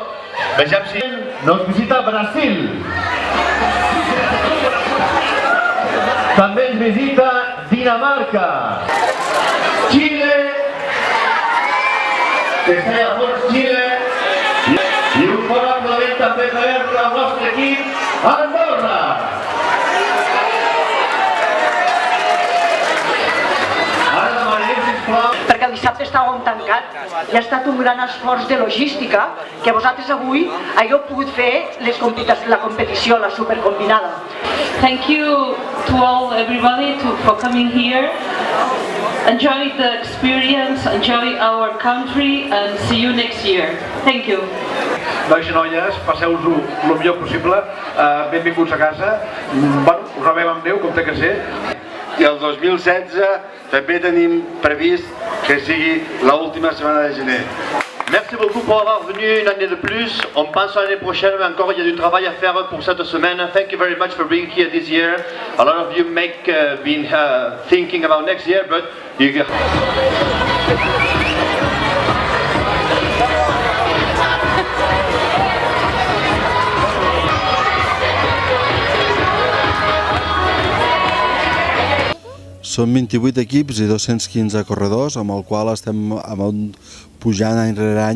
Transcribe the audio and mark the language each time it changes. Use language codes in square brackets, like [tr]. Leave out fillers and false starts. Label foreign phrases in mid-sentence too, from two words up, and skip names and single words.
[ca] Vegem si nos visita Brasil. També ens visita Dinamarca, Xile, Xile, i un fort aplaudiment també per al nostre equip, Andorra. Perquè el dissabte estàvem tancat i ha estat un gran esforç de logística que vosaltres avui hagueu pogut fer la competició, la supercombinada. [en] Thank you to all, everybody, for coming here. Enjoy the experience, enjoy our country, and see you next year. Thank you. [ca] Nois i noies, passeu-vos-ho el millor possible, benvinguts a casa, us rebem amb neu, com té que ser. I el 2016 també tenim previst que sigui l'última setmana de gener. [fr] Merci beaucoup pour avoir venu une année de plus. On pense à l'année prochaine, mais encore il y a du travail à faire pour cette semaine. [en] Thank you very much for being here this year. A lot of you been thinking about next year, but you [ca] Són 28 equips i 215 corredors, amb el qual estem pujant any rere any.